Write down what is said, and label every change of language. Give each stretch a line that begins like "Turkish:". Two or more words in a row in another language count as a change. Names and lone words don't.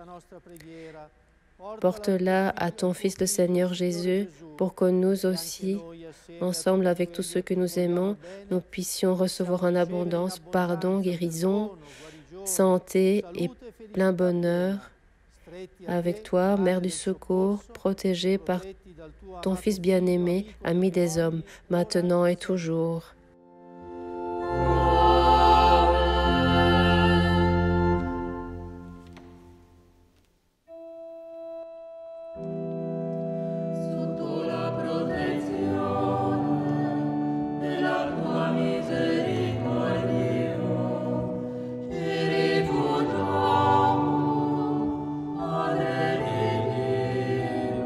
French: Porte-la à ton Fils le Seigneur Jésus, pour que nous aussi, ensemble avec tous ceux que nous aimons, nous puissions recevoir en abondance pardon, guérison, santé et plein bonheur avec toi, Mère du secours, protégée par ton Fils bien-aimé, ami des hommes, maintenant et toujours.
Italian: Sotto la protezione della tua misericordia, ci rifugiamo, Madre di Dio.